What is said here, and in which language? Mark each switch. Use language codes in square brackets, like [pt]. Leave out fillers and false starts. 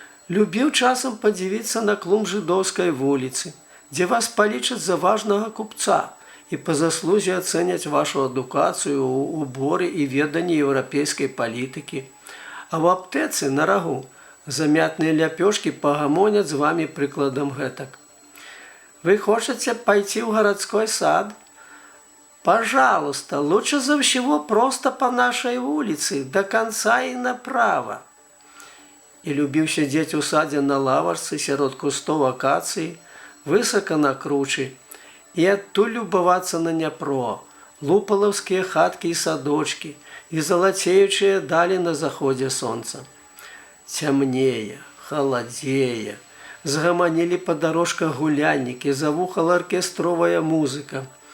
[be] Любіў часам падзівіцца на клум жыдоўскай вуліцы, дзе вас палічаць за важнага купца і па заслузе ацэняць вашу адукацыю, уборы і веданне еўрапейскай палітыкі. А ў аптэцы на рагу замятныя ляпёшкі пагамоняць з вамі прыкладам гэтак: «Вы хочаце пайти ў гарадской сад? [ru] Пожалуйста, лучше за всего просто по нашей улице, до конца и направо». [be] І любіў сядзець у садзе на лавачцы сярод кустоў акацыі, высока на кручы, і адтуль любавацца на Дняпро, лупалаўскія хаткі і садочкі, і залацеючыя далі на заходзе сонца. Цямнее, халадзее, згаманілі па дарожках гуляннікі, завухала аркестровая музыка.